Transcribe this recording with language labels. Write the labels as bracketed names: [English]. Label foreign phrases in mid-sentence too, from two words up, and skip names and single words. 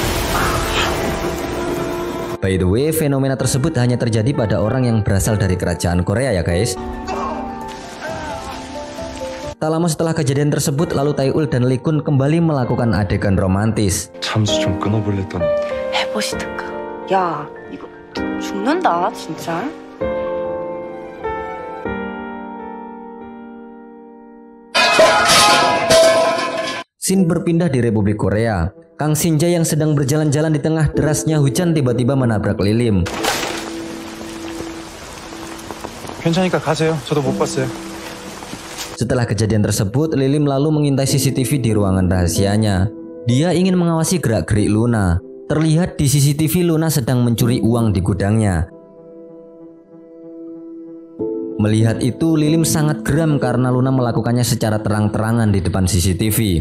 [English] By the way, [Indonesian] fenomena tersebut hanya terjadi pada orang yang berasal dari kerajaan Korea ya guys. Tak lama setelah kejadian tersebut, lalu Taeul dan Lee Kun kembali melakukan adegan romantis. [Korean] 잠수 좀 끊어볼랬더니. 해보시든가. 야 이거 죽는다 진짜. [Indonesian] Scene berpindah di Republik Korea. Kang Shin-jae yang sedang berjalan-jalan di tengah derasnya hujan tiba-tiba menabrak Lilim. [Korean] 괜찮으니까 가세요. 저도 못 봤어요. [Indonesian] Setelah kejadian tersebut, Lilim lalu mengintai CCTV di ruangan rahasianya. Dia ingin mengawasi gerak-gerik Luna. Terlihat di CCTV Luna sedang mencuri uang di gudangnya. Melihat itu, Lilim sangat geram karena Luna melakukannya secara terang-terangan di depan CCTV.